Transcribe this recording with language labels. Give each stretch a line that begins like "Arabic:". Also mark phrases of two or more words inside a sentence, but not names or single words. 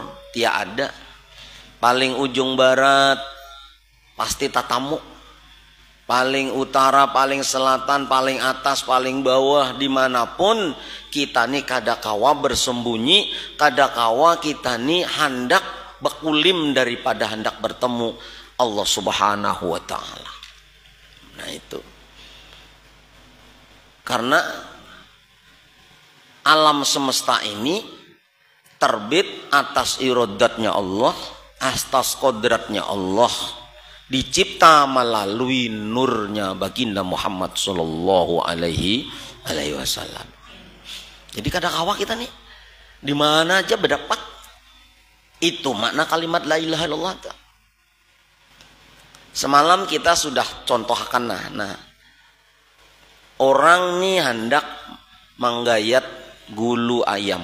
Banjar: tia ada, paling ujung barat pasti tatamu, paling utara, paling selatan, paling atas, paling bawah, dimanapun kita nih kada kawa bersembunyi, kada kawa kita nih hendak bekulim daripada hendak bertemu Allah
Arabic: سبحانه وتعالى.
Banjar: Nah itu karena alam semesta ini terbit atas irodatnya Allah, atas kodratnya Allah, dicipta melalui nurnya baginda Muhammad
Arabic: صلى الله عليه وسلم.
Banjar: Jadi kada kawa kita nih di mana aja berdapat itu makna kalimat
Arabic: لا إله إلا الله.
Banjar: Semalam kita sudah contohkan nah orang nih hendak menggayat gulu ayam.